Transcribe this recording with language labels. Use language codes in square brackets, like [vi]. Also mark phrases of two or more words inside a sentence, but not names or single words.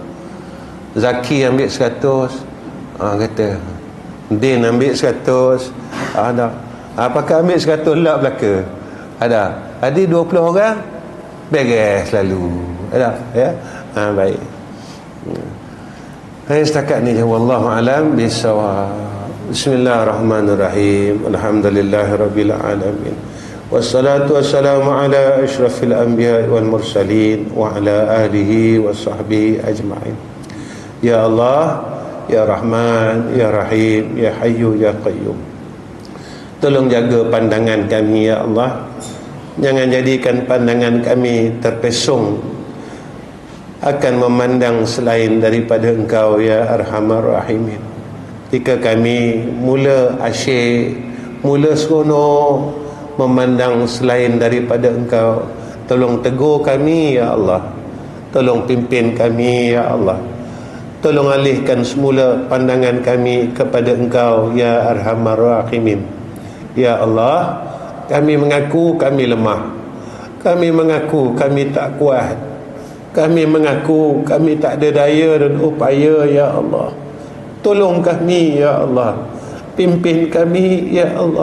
[ms] Zaki ambil 100, kata Din ambil 100, ada pakai ambil 100 lot belaka, ada 20 orang, beres lalu, ada ya. Baik. Setakat ni [ar] والله أعلم بالصواب. بسم الله الرحمن الرحيم. الحمد لله رب العالمين. والصلاة والسلام على أشرف الأنبياء والمرسلين وعلى آله وصحبه أجمعين. يا الله، يا رحمن، يا رحيم، يا حي، يا قيوم. [ms] Tolong jaga pandangan kami, [ar] يا الله. [ms] Jangan jadikan pandangan kami terpesong akan memandang selain daripada Engkau, [ar] يا أرحم الراحمين. [ms] Jika kami mula asyik, mula seronok memandang selain daripada Engkau, tolong tegur kami, [ar] يا الله. [ms] Tolong pimpin kami, [ar] يا الله. [ms] Tolong alihkan semula pandangan kami kepada Engkau, [ar] يا أرحم الراحمين. [ms] Ya Allah, kami mengaku kami lemah. Kami mengaku kami tak kuat. Kami mengaku kami tak ada daya dan upaya, [ar] يا الله. [ms] Tolong kami, [ar] يا الله. [ms] Pimpin kami, [ar] يا الله.